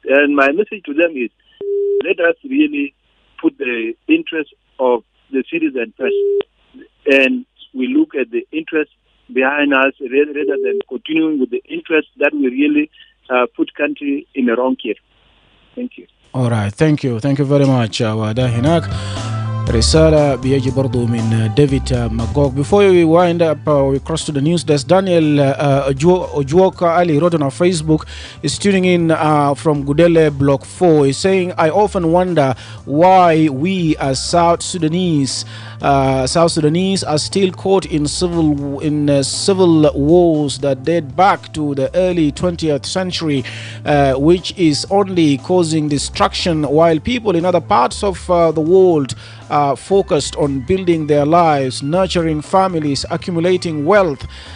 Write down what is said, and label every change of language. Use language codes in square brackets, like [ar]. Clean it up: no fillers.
[en] And my message to them is, let us really put the interest of the citizen first, and we look at the interest behind us rather than continuing with the interest that we really put country in the wrong gear. Thank you. All right, thank you very much. [ar] وده هناك رسالة بيجي برضو من ديفيد ماغوك. [en] Before we wind up, we cross to the news desk. Daniel Ojuoka Ali wrote on our Facebook, is tuning in from Gudele Block 4. He's saying, I often wonder why we as South Sudanese are still caught in civil wars that date back to the early 20th century, which is only causing destruction, while people in other parts of the world are focused on building their lives, nurturing families, accumulating wealth.